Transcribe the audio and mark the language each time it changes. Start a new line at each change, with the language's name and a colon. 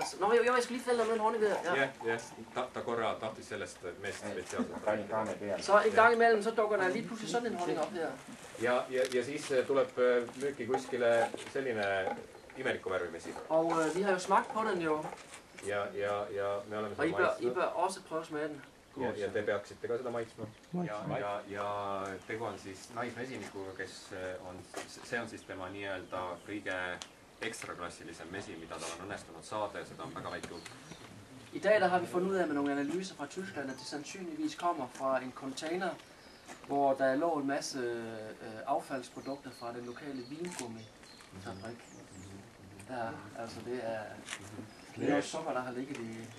Danish: Nå, jeg skal lige fælde om den honning der.
Estonian: Ja, ta korra tahtis sellest meest spetsiaalselt.
Danish: Så en gang imellem, så dukker der lige pludselig sådan en honning op her.
Estonian: Ja siis tuleb müüki kuskile selline imeliku värvimesi.
Danish: Og vi har jo smagt på den jo.
Estonian: Ja me oleme seda maitsnud.
Danish: Og I bør også prøve at smage den.
Estonian: Ja te peaksite ka seda maitsma. Ja tegu on siis naismesinikuga, kes on, see on siis tema nii-öelda kõige ekstraklassilisem mesi, mida tal on õnnestunud saada ja seda on väga väike hulk.
Danish: I dag der har vi fundet ud af med nogle analyser fra Tyskland, at det sandsynligvis kommer fra en container, hvor der lå en masse affaldsprodukter fra den lokale vingummifabrik. Der, altså det er noget sukker, der har ligget i